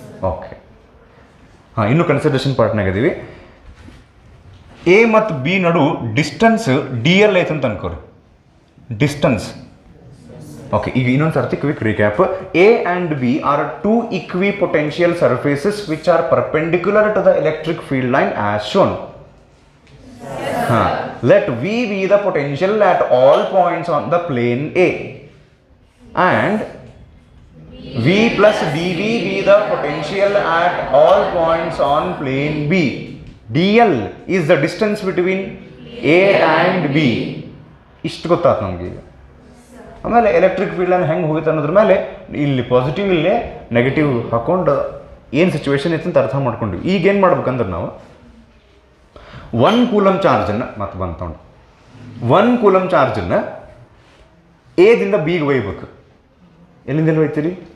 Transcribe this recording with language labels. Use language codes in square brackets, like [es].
[kn] Okay, ಇನ್ನೂ consideration ಪಾರ್ಟ್ನಾಗ ಇದೀವಿ. A ಮತ್ತು ಬಿ ನಡು distance D L ಐತಂತ ಅನ್ಕೋರಿ. Distance okay. ಈಗ ಇನ್ನೊಂದು ಸರ್ತಿ quick recap. [en] A and B are two equipotential surfaces which are perpendicular to the electric field line as shown. Let V be the potential at all points on the plane A and V plus dV be the potential at all points on plane B. dl is the distance between A and B. [kn] ಇಷ್ಟು ಗೊತ್ತಾಯ್ತು ನಮಗೆ. ಆಮೇಲೆ electric field ಅನ್ನು ಹೆಂಗೆ ಹೋಗುತ್ತೆ ಅನ್ನೋದ್ರ ಮೇಲೆ ಇಲ್ಲಿ ಪಾಸಿಟಿವ್ ಇಲ್ಲೇ ನೆಗೆಟಿವ್ ಹಾಕೊಂಡು ಏನು ಸಿಚುವೇಶನ್ ಇತ್ತು ಅಂತ ಅರ್ಥ ಮಾಡ್ಕೊಂಡ್ವಿ. ಈಗ ಏನು ಮಾಡ್ಬೇಕಂದ್ರೆ ನಾವು 1 ಕೂಲಮ್ ಚಾರ್ಜನ್ನು ಮತ್ತೆ ಬಂತೊಂಡು 1 ಕೂಲಮ್ ಚಾರ್ಜನ್ನು ಎದಿಂದ ಬಿಗೆ ಒಯ್ಬೇಕು. ಎಲ್ಲಿಂದ ಎಲ್ಲಿ ಒಯ್ತೀರಿ?